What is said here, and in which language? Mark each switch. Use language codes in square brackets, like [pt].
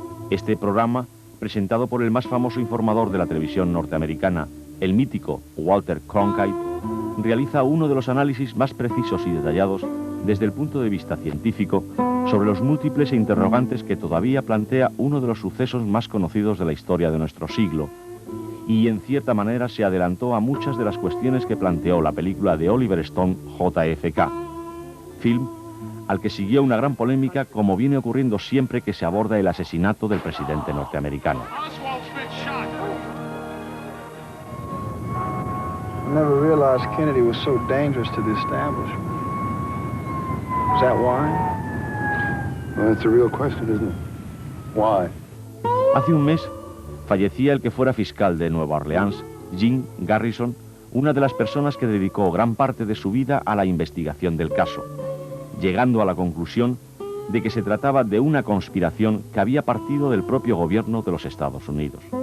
[es] Este programa, presentado por el más famoso informador de la televisión norteamericana, el mítico Walter Cronkite, realiza uno de los análisis más precisos y detallados desde el punto de vista científico sobre los múltiples interrogantes que todavía plantea uno de los sucesos más conocidos de la historia de nuestro siglo, y en cierta manera se adelantó a muchas de las cuestiones que planteó la película de Oliver Stone, JFK, film al que siguió una gran polémica, como viene ocurriendo siempre que se aborda el asesinato del presidente norteamericano. [en] I never realized Kennedy was so dangerous to the establishment. Is that why? Well, that's a real question, isn't it? Why? [es] Hace un mes fallecía el que fuera fiscal de Nueva Orleans, Jim Garrison, una de las personas que dedicó gran parte de su vida a la investigación del caso, llegando a la conclusión de que se trataba de una conspiración que había partido del propio gobierno de los Estados Unidos.